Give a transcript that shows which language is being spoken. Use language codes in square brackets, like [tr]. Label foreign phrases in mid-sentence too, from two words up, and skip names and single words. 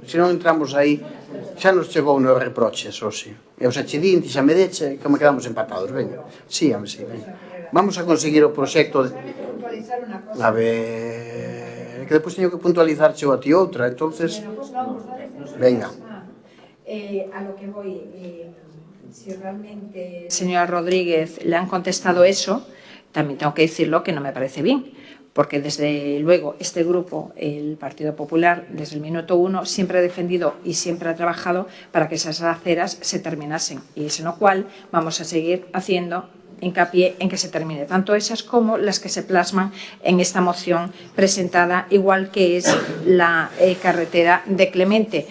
[gl] Se non entramos aí, xa nos chegou nos reproches, hoxe. Eu xa che din, ti xa me deche, que me quedamos empatados, veña. Sí, veña. Vamos a conseguir o proxecto de... A ver... Que depois teño que puntualizar cheo a ti outra, entonces... [es] Venga. A lo que voy, si realmente, señora Rodríguez, le han contestado eso, también tengo que decirlo que no me parece bien, porque desde luego este grupo, el Partido Popular, desde el minuto 1 siempre ha defendido y siempre ha trabajado para que esas aceras se terminasen, y es en lo cual vamos a seguir haciendo hincapié en que se termine, tanto esas como las que se plasman en esta moción presentada, igual que es la carretera de Clemente.